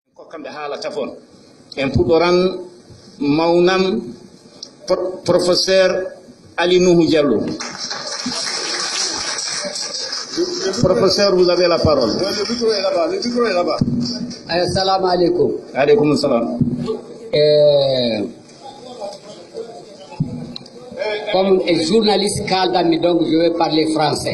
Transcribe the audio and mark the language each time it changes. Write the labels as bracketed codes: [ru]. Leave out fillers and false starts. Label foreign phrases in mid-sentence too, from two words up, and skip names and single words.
[ff] kamɓe haalata fon en puɗɗoran mawnam professeur Ali Nuhu Diallo. [fr] Professeur, vous avez la parole. Le micro est là-bas, le micro est là-bas. [ar] Assalamu alaikum. Alaykoum salam. [fr] Comme un journaliste Kaldami, donc je vais parler français.